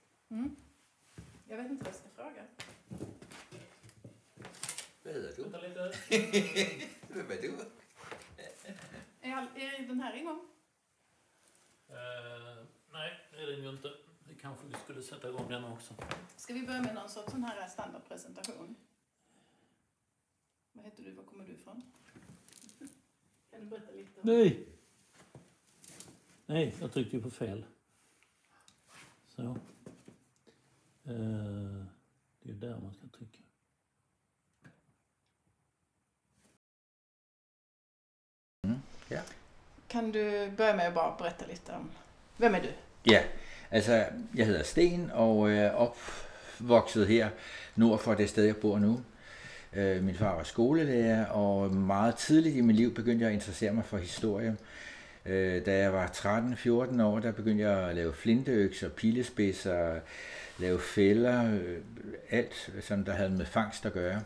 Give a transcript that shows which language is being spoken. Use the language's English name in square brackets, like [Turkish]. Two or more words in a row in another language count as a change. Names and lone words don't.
[Swedish] Mm. Jag vet inte vad jag ska fråga. [Danish] Hvad hedder du? [Swedish] Vänta lite. [Danish] Hvem er du? [Swedish] Är den här igång? Nej, det är den ju inte. Det kanske vi skulle sätta igång den också. Ska vi börja med någon sorts sån här standardpresentation? Vad heter du? Var kommer du ifrån? Kan du berätta lite om... Nej! Nej, jag tryckte ju på fel. Så. Det är ju där man ska trycka. Ja. Kan du börja med att bara berätta lite om... Vem är du? Ja, [Danish] altså jeg hedder Sten og er opvokset her nord for det sted, jeg bor nu. Min far var skolelærer, og meget tidligt i mit liv begyndte jeg at interessere mig for historie. Da jeg var 13-14 år, der begyndte jeg at lave flinteøkser, pilespidser, lave fælder, alt som der havde med fangst at gøre.